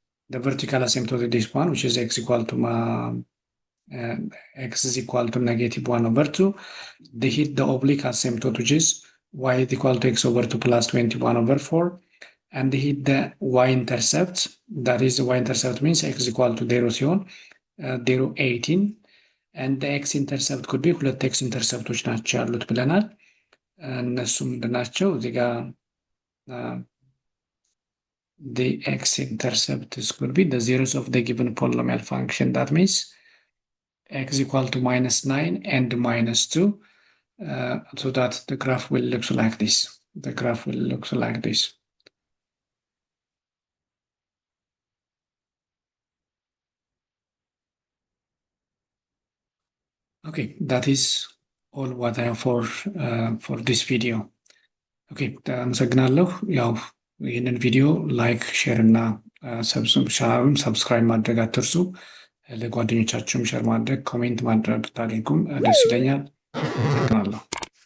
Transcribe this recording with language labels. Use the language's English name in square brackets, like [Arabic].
[English] The vertical asymptote is this one, which is x equal to x is equal to negative 1 over 2. They hit the oblique asymptote, which is y is equal to x over 2 plus 21 over 4. And they hit the y-intercept. That is, the y-intercept means x is equal to 0, 18. And the x-intercept could be [Amharic] ሁለት x-intercepቶች ናቸው ያሉት ብለናል። እነሱ ምንድን ናቸው? [English] እዚህ ጋር the x-intercept could be the zeros of the given polynomial function. That means x is equal to -9 and -2, so that the graph will look like this. The graph will look like this. Okay, that is all what I have for this video. [Amharic] Okay, አመሰግናለሁ። ያው ይህንን ቪዲዮ ላይክ፣ ሼር እና ሰብስክራይብ ማድረግ አትርሱ። ለጓደኞቻችሁም ሼር ማድረግ፣ ኮሜንት ማድረግ ብታደርጉም ደስ ይለኛል። አመሰግናለሁ።